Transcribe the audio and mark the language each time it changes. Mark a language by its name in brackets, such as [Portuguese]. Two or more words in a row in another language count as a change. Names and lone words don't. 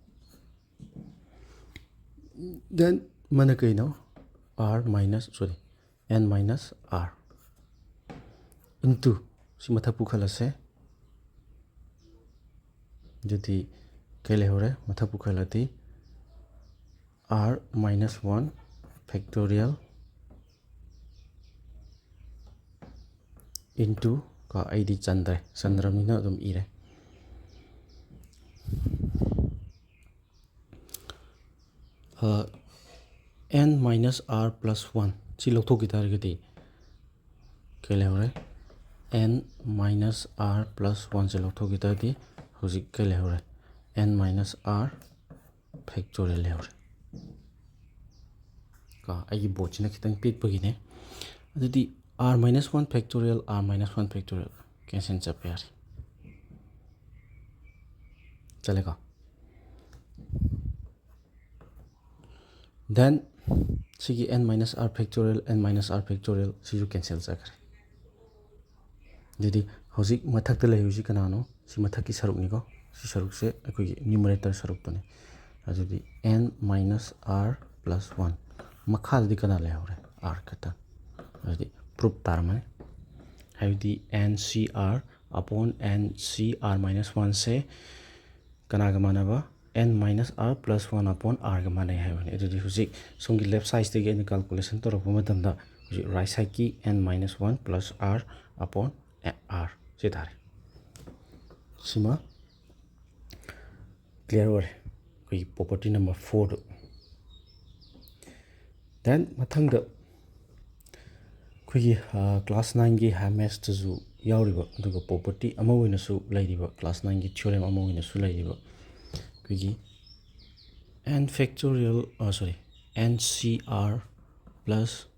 [Manipuri] ꯗꯦꯟ ꯃꯅ ꯀꯩꯅꯣ [English] r minus n minus r [Manipuri] ꯏꯟꯇꯨ ꯁꯤ ꯃꯊꯛ ꯄꯨꯈꯠꯂꯁꯦ ꯑꯗꯨꯗꯤ ꯀꯩ ꯂꯩꯍꯧꯔꯦ ꯃꯊꯛ ꯄꯨꯈꯠꯂꯗꯤ [English] r minus 1 factorial into [Manipuri] ꯀꯣ ꯑꯩꯗꯤ ꯆꯟꯗ꯭ꯔꯕꯅꯤꯅ ꯑꯗꯨꯝ ꯏꯔꯦ [English] n minus r plus 1 [Manipuri] ꯁꯤ ꯂꯧꯊꯣꯛꯈꯤ ꯇꯥꯔꯒꯗꯤ ꯀꯩ ꯂꯩꯍꯧꯔꯦ [English] n minus r plus 1 [Manipuri] ꯁꯤ ꯂꯧꯊꯣꯛꯈꯤ ꯇꯥꯔꯗꯤ ꯍꯧꯖꯤꯛ ꯀꯩ ꯂꯩꯍꯧꯔꯦ [English] n minus r factorial ꯂꯩꯍꯧꯔꯦ [Manipuri] ꯀꯣ ꯑꯩꯒꯤ ꯕꯣꯔꯗꯁꯤꯅ ꯈꯤꯇꯪ ꯄꯤꯛꯄꯒꯤꯅꯦ ꯑꯗꯨꯗꯤ [English] r minus 1 factorial r minus 1 factorial [Manipuri] ꯀꯦꯟꯁꯦꯜ ꯆꯠꯄ ꯌꯥꯔꯦ ꯆꯠꯂꯦꯀꯣ ꯗꯦꯟ ꯁꯤꯒꯤ [English] n minus r factorial n minus r factorial [Manipuri] ꯁꯤꯁꯨ ꯀꯦꯟꯁꯦꯜ ꯆꯠꯈ꯭ꯔꯦ ꯑꯗꯨꯗꯤ ꯍꯧꯖꯤꯛ ꯃꯊꯛꯇ ꯂꯩꯔꯤꯁꯤ ꯀꯅꯥꯅꯣ ꯁꯤ ꯃꯊꯛꯀꯤ ꯁꯔꯨꯛꯅꯤꯀꯣ ꯁꯤ ꯁꯔꯨꯛꯁꯦ ꯑꯩꯈꯣꯏꯒꯤ ꯅ꯭ꯌꯨꯃꯔꯦꯇꯔ ꯁꯔꯨꯛꯇꯨꯅꯤ ꯑꯗꯨꯗꯤ [English] n minus r plus 1 [Manipuri] ꯃꯈꯥꯗꯗꯤ ꯀꯅꯥ ꯂꯩꯍꯧꯔꯦ r ꯈꯛꯇꯪ ꯑꯗꯨꯗꯤ ꯄ꯭ꯔꯨꯞ ꯇꯥꯔꯝꯃꯅꯤ ꯍꯥꯏꯕꯗꯤ [English] n c r upon n c r minus 1 [Manipuri] ꯁꯦ ꯀꯅꯥꯒ ꯃꯥꯟꯅꯕ [English] n minus r plus 1 upon r [Manipuri] ꯒ ꯃꯥꯟꯅꯩ ꯍꯥꯏꯕꯅꯤ ꯑꯗꯨꯗꯤ ꯍꯧꯖꯤꯛ ꯁꯣꯝꯒꯤ [English] left side [Manipuri] ꯑꯩꯅ ꯀꯥꯜꯀꯨꯂꯦꯁꯟ ꯇꯧꯔꯛꯄ ꯃꯇꯝꯗ ꯍꯧꯖꯤꯛ [English] right side n minus 1 plus r upon r [Manipuri] ꯁꯤ ꯇꯥꯔꯦ ꯁꯤꯃ ꯀ꯭ꯂꯤꯌꯥꯔ ꯑꯣꯏꯔꯦ ꯑꯩꯈꯣꯏꯒꯤ [English] property number 4 [Manipuri] ꯗꯦꯟ ꯃꯊꯪꯗ ꯑꯩꯈꯣꯏꯒꯤ ꯀ꯭ꯂꯥꯁ 9ꯒꯤ ꯃꯦꯠꯁꯇꯁꯨ ꯌꯥꯎꯔꯤꯕ ꯑꯗꯨꯒ ꯄ꯭ꯔꯣꯄꯔꯇꯤ ꯑꯃ ꯑꯣꯏꯅꯁꯨ ꯂꯩꯔꯤꯕ ꯀ꯭ꯂꯥꯁ 9ꯒꯤ ꯊꯤꯑꯣꯔꯦꯝ ꯑꯃ ꯑꯣꯏꯅꯁꯨ ꯂꯩꯔꯤꯕ ꯑꯩꯈꯣꯏꯒꯤ [English] n factorial n c r plus